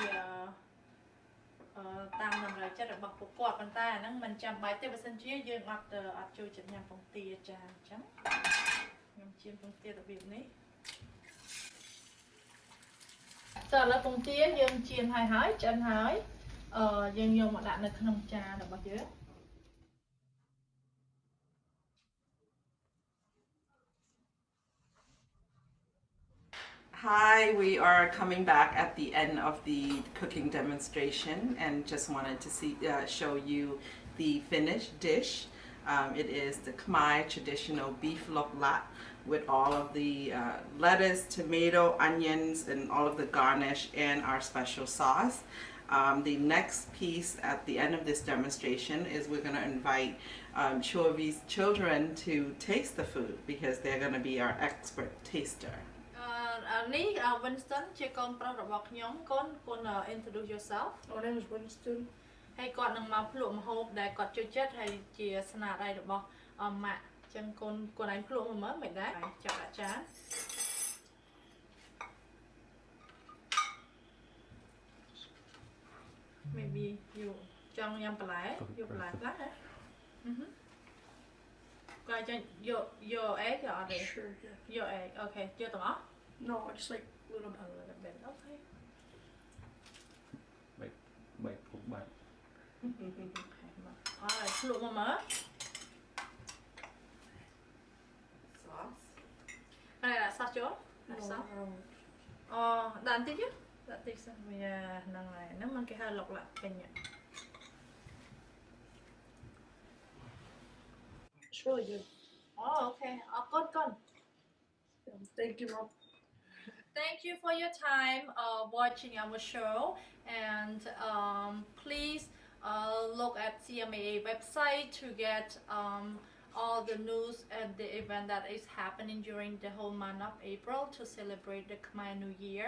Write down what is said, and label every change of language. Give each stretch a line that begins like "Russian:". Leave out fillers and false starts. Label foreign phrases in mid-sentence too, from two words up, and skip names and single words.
Khmer: តាមតម្រូវចិត្តរបស់ពួកគាត់ប៉ុន្តែអាហ្នឹងមិនចាំបាច់ទេបើសិនជាយើងអត់ចូលចិត្តញ៉ាំពងទាចាអញ្ចឹងខ្ញុំចៀនពងទារបៀបនេះ So ឥឡូវពងទាយើងចៀនហើយឆ្អិនហើយយើងយកមកដាក់នៅក្នុងចានរបស់យើង
English: Hi, we are coming back at the end of the cooking demonstration and just wanted to show you the finished dish. It is the Khmer traditional beef lok lak with all of the lettuce, tomato, onions, and all of the garnish and our special sauce. The next piece at the end of this demonstration is we're going to invite Chovi's children to taste the food because they're going to be our expert taster.
Khmer: Winston ជាកូនប្រុសរបស់ខ្ញុំកូន
English: introduce yourself. My name is Winston.
Khmer: ហើយគាត់នឹងមកភ្លក់ម្ហូបដែលគាត់ចូលចិត្តហើយជាស្នាដៃរបស់ម៉ាក់អញ្ចឹងកូនឯងភ្លក់មើលមិនដែរចាប់ដាក់ចាន
English: Maybe you
Khmer: ចង់ញ៉ាំបន្លែយកបន្លែខ្លះហ៎គាត់ចង់យក egg អត់ទេ Sure យក egg okay យកទាំងអស់
English: No I just like a little bit okay
Khmer: បែកពុកបាត់ ភ្លក់មកមើល sauce ហើយដាក់ sauce ចូលដាក់ sauce ដាក់បន្តិចទេដាក់តិចសិនវាហ្នឹងហើយហ្នឹងមិនគេហៅលុកឡាក់ពេញ
English: It's really good. Oh, okay. Good. Thank you, Rob. Thank you for your time watching our show, and please look at CMAA website to get all the news and the event that is happening during the whole month of April to celebrate the Khmer New Year.